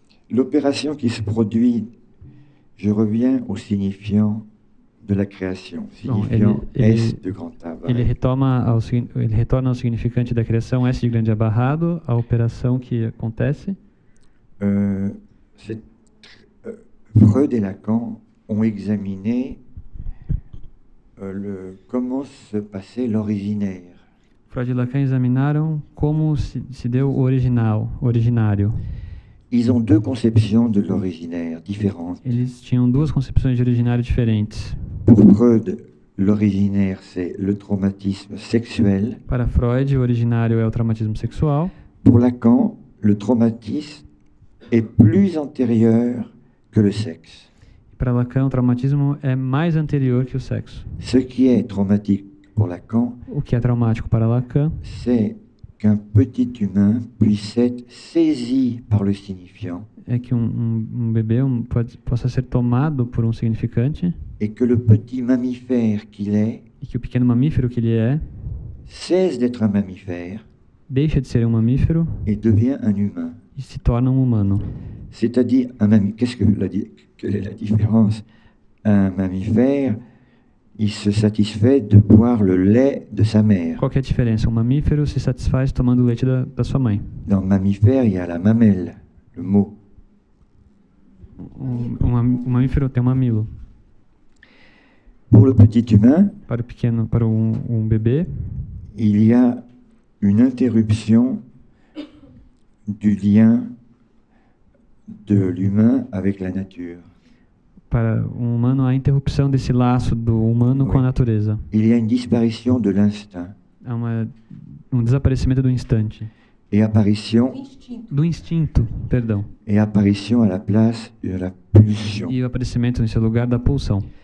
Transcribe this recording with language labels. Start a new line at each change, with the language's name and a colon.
French: L'opération qui se produit, je reviens au signifiant de la création. Signifiant S de grand A.
Portuguese: Ele retorna ao significante da criação, S de grande abarrado, a operação que acontece.
French: Freud et Lacan ont examiné comment se passait l'originaire.
Portuguese: Freud e Lacan examinaram como se deu o originário.
French: Ils ont deux conceptions de l'originaire différentes.
Portuguese: Eles tinham duas concepções de originário diferentes.
French: Pour Freud, l'originaire, c'est le traumatisme sexuel.
Portuguese: Para Freud, o originário é o traumatismo sexual.
French: Pour Lacan, le traumatisme est plus antérieur que le sexe.
Portuguese: Para Lacan, o traumatismo é mais anterior que o sexo.
French: Ce qui est traumatique pour Lacan,
Portuguese: O que é traumático para Lacan
French: c'est qu'un petit humain puisse être saisi par le signifiant
Portuguese: é que um bebê possa ser tomado por um significante
French: et que le petit mammifère qu'il est
Portuguese: e que o pequeno mamífero que ele é
French: cesse d'être un mammifère
Portuguese: deixa de ser um mamífero
French: et devient un humain.
Portuguese: e se torna um humano.
French: C'est-à-dire, quelle est la différence? Un mammifère, il se satisfait de boire le lait de sa mère.
Portuguese: Qual que é a diferença? Um mamífero se satisfaz tomando o leite da sua mãe.
French: Dans mammifère, il y a la mamelle, le mot.
Portuguese: Um mamífero tem um mamilo.
French: Pour le petit humain,
Portuguese: Para um bebê,
French: il y a une interruption du lien de l'humain avec la nature.
Portuguese: para um humano, há a interrupção desse laço do humano com a natureza.
French: Il y a une disparition de l'instinct
Portuguese: Há um desaparecimento do instante.
French: et apparition
Portuguese: Do instinto, perdão.
French: à la place de la pulsion.
Portuguese: E o aparecimento nesse lugar da pulsão.